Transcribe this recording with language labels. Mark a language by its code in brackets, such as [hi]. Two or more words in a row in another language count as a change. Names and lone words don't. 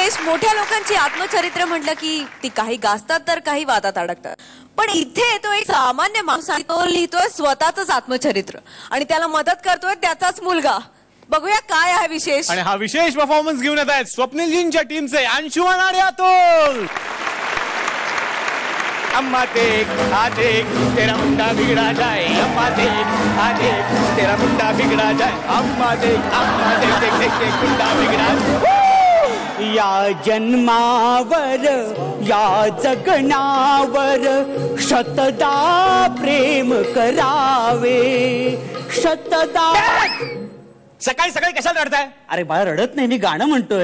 [mr] मोठ्या लोकांची आत्मचरित्र म्हटलं की ती काही गाजतात तर काही वादात अडकतात. पण इथे तो एक सामान्य माणूस आहे, तो लिहितोय स्वतःच आत्मचरित्र आणि त्याला मदत करतोय त्याचाच मुलगा. बघूया काय आहे विशेष. आणि हा विशेष परफॉर्मन्स घेऊन येत आहेत स्वप्नीलजींच्या टीमचे अंशुमन आणि अतुल. [hi] अम्मा देख आ देख तेरा मुंडा बिगड़ा जाए, अम्मा देख आ देख तेरा मुंडा बिगड़ा जाए, अम्मा देख देख देख देख मुंडा बिगड़ा. [mr] या जन्मावर या जगण्यावर शतदा प्रेम करावे, शतदा. सकाळी सकाळी कशाला रडताय? अरे बाळा रडत नाही, मी गाणं म्हणतोय.